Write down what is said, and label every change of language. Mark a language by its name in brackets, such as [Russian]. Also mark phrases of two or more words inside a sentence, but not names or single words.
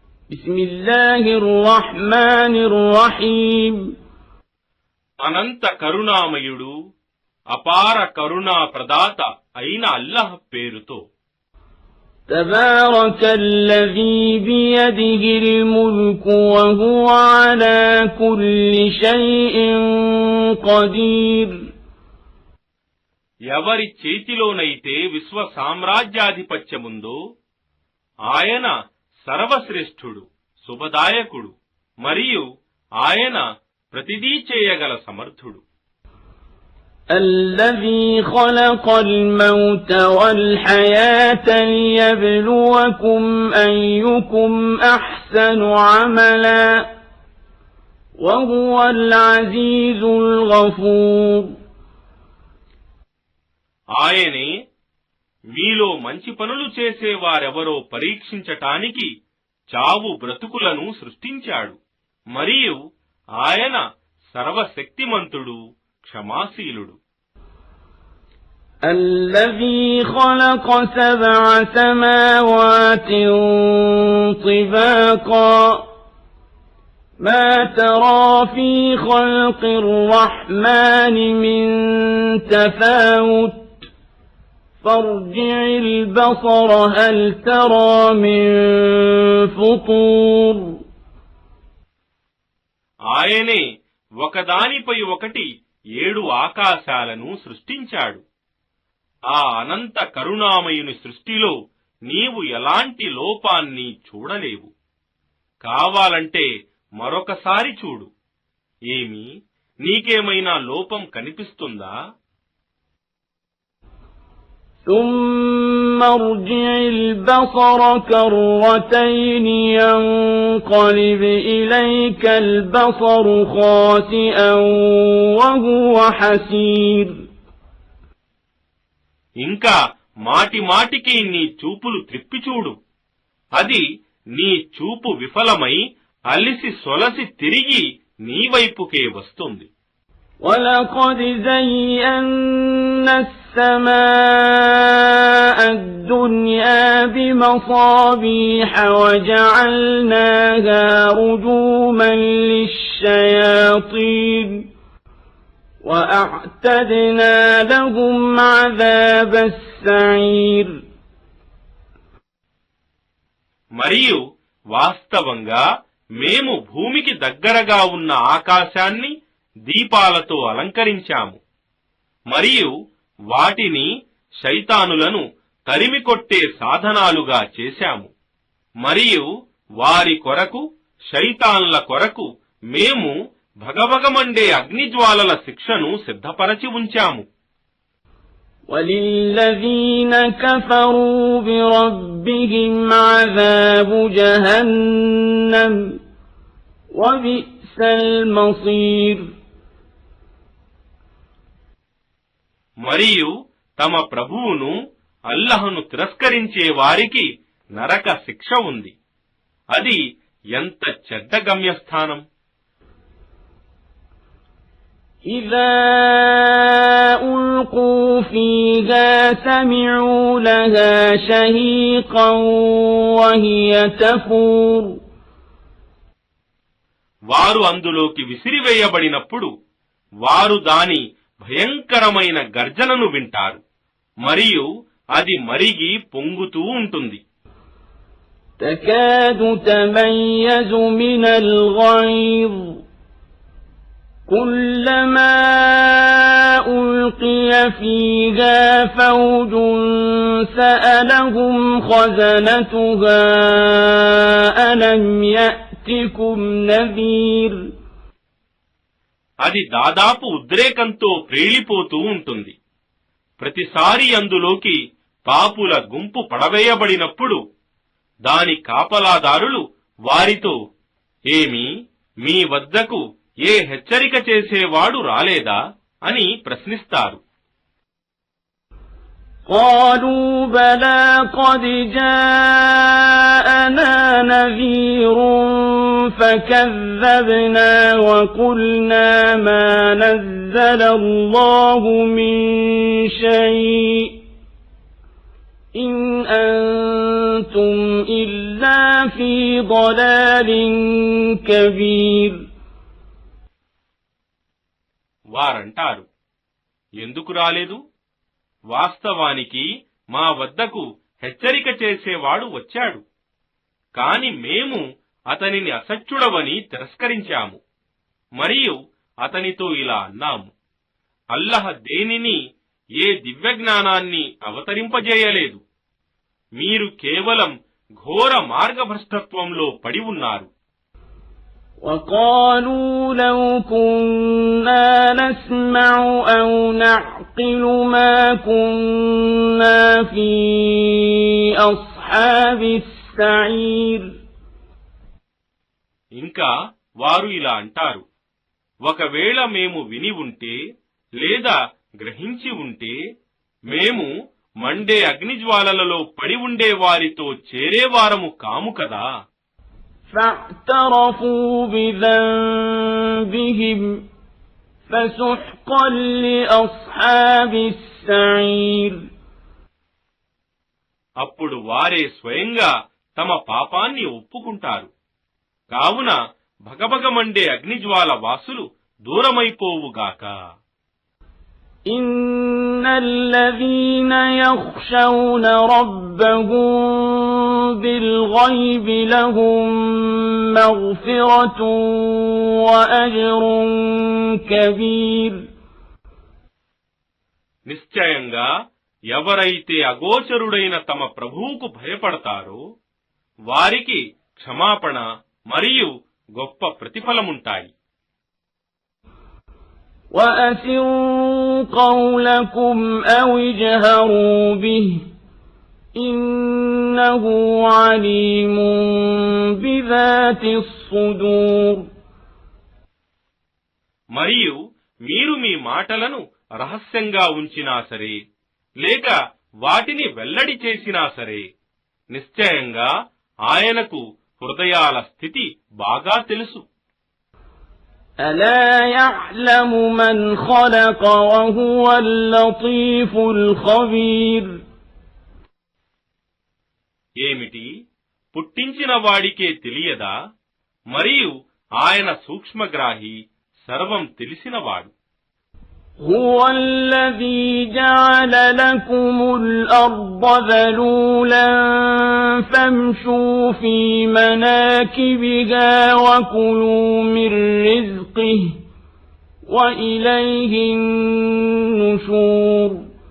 [Arabic] بسم الله الرحمن الرحيم [Telugu] అనంత కరుణామయుడు అపార కరుణా ప్రదాత అయిన అల్లాహ్ పేరుతో. [Arabic] تبارك الذي بيده الملك وهو على كل شيء قدير. [Telugu] ఎవరి చేతిలోనైతే విశ్వ సామ్రాజ్యాధిపత్యముందో ఆయన సర్వశ్రేష్ఠుడు, శుభదాయకుడు, మరియు ఆయన ప్రతిదీ చేయగల సమర్థుడు. [Arabic] الذي خلق الموت والحياة ليبلوكم أيكم أحسن عملا وهو العزيز الغفور. [Telugu] ఆయనే మీలో మంచి పనులు చేసేవారెవరో పరీక్షించటానికి చావు బ్రతుకులను సృష్టించాడు, మరియు ఆయన సర్వశక్తిమంతుడు, క్షమాశీలుడు. [Arabic] الذي خلق 7 سماوات طباقا ما ترى في خلق الرحمن من تفاوت فارجع البصر هل ترى من فطور. [Telugu] ఆయనే ఒకదానిపై ఒకటి 7 ఆకాశాలను సృష్టించాడు. ఆ అనంత కరుణామయుని సృష్టిలో నీవు ఎలాంటి లోపాన్ని చూడలేవు. కావాలంటే మరొకసారి చూడు. ఏమి, నీకేమైనా లోపం కనిపిస్తుందా? [Arabic] ثم ارجع البصر كرتين ينقلب إليك البصر خاسئا وهو حسير. [Telugu] ఇంకా మాటి మాటికి నీ చూపులు త్రిప్పి చూడు. అది నీ చూపు విఫలమై అలిసి సొలసి తిరిగి నీ వైపుకే వస్తుంది. [Arabic] وَلَقَدْ زَيَّنَّا السَّمَاءَ الدُّنْيَا بِمَصَابِيحَ وَجَعَلْنَاهَا رُجُومًا لِلشَّيَاطِينِ وَأَعْتَدْنَا لَهُمْ عَذَابَ السَّعِيرِ. [Telugu] మరియు వాస్తవంగా మేము భూమికి దగ్గరగా ఉన్న ఆకాశాన్ని దీపాలతో అలంకరించాము, మరియు వాటిని శైతానులను తరిమికొట్టే సాధనాలుగా చేశాము, మరియు వారి కొరకు, శైతాన్ల కొరకు మేము భగభగమండే అగ్నిజ్వాలల శిక్షను సిద్ధపరచి ఉంచాము. [Arabic] وَلِلَّذِينَ كَفَرُوا بِرَبِّهِمْ عَذَابُ جَهَنَّمَ وَبِئْسَ الْمَصِيرُ. [Telugu] మరియు తమ ప్రభువును అల్లహను తిరస్కరించే వారికి నరక శిక్ష ఉంది. అది ఎంత చెడ్డ గమ్యస్థానం. [Arabic] إِذَا أُلْقُوا فِيهَا سَمِعُوا لَهَا شَهِيقًا وَهِيَ تَفُورُ. [Telugu] వారు అందులోకి విసిరివేయబడినప్పుడు వారు దాని భయంకరమైన గర్జనను వింటారు, మరియు అది మరిగి పొంగుతూ ఉంటుంది. [Arabic] تَكَادُ تَمَيَّزُ مِنَ الْغَيْظِ كُلَّمَا أُلْقِيَ فِيهَا فَوْجٌ سَأَلَهُمْ خَزَنَتُهَا أَلَمْ يَأْتِكُمْ نَذِيرٌ. [Telugu] అది దాదాపు ఉద్రేకంతో ప్రేలిపోతూ ఉంటుంది. ప్రతిసారి అందులోకి పాపుల గుంపు పడవేయబడినప్పుడు దాని కాపలాదారులు వారితో, ఏమి, మీ వద్దకు ఏ హెచ్చరిక చేసేవాడు రాలేదా అని ప్రశ్నిస్తారు. [Arabic] قالوا بلى قد جاءنا نذير فكذبنا وقلنا ما نزل الله من شيء إن أنتم إلا لفي ضلال كبير. [Telugu] వారంటారు, ఎందుకు రాలేదు? వాస్తవానికి మా వద్దకు హెచ్చరిక చేసేవాడు వచ్చాడు, కాని మేము అతనిని అసత్యుడవని తిరస్కరించాము. మరియు అతనితో ఇలా అన్నాము, అల్లహ దేనిని, ఏ దివ్యజ్ఞానాన్ని అవతరింపజేయలేదు. మీరు కేవలం ఘోర మార్గభ్రష్టత్వంలో పడి ఉన్నారు. [Arabic] وقالوا لو كنا نسمع أو نعقل ما كنا في أصحاب السعير. [Telugu] ఇంకా వారు ఇలా అంటారు, ఒకవేళ మేము విని ఉంటే లేదా గ్రహించి ఉంటే మేము మండే అగ్నిజ్వాలలలో పడి ఉండే వారితో చేరేవారము కాము కదా. [Arabic] فاعترفوا بذنبهم فسحقا لأصحاب السعير. [Telugu] అప్పుడు వారే స్వయంగా తమ పాపాన్ని ఒప్పుకుంటారు. కావున భగభగమండే అగ్నిజ్వాల వాసులు దూరమైపోవుగాక. [Arabic] إن الذين يخشون ربهم بالغيب لهم مغفرة وأجر كبير. [Telugu] నిశ్చయంగా ఎవరైతే అగోచరుడైన తమ ప్రభువుకు భయపడతారో వారికి క్షమాపణ మరియు గొప్ప ప్రతిఫలముంటాయి. [Arabic] وأسروا قولكم أو اجهروا به إنه عليم بذات الصدور. [Telugu] మరియు మీరు మీ మాటలను రహస్యంగా ఉంచినా సరే లేక వాటిని వెల్లడి చేసినా సరే నిశ్చయంగా ఆయనకు హృదయాల స్థితి బాగా తెలుసు. [Arabic] ألا يعلم من خلق وهو اللطيف الخبير. [Telugu] ఏమిటి, పుట్టించిన వాడికే తెలియదా? మరియు ఆయన సూక్ష్మగ్రాహి, సర్వం తెలిసినవాడు. [Arabic] هو الذي جعل لكم الأرض ذلولا فامشوا في مناكبها وكلوا من رزقه وإليه النشور.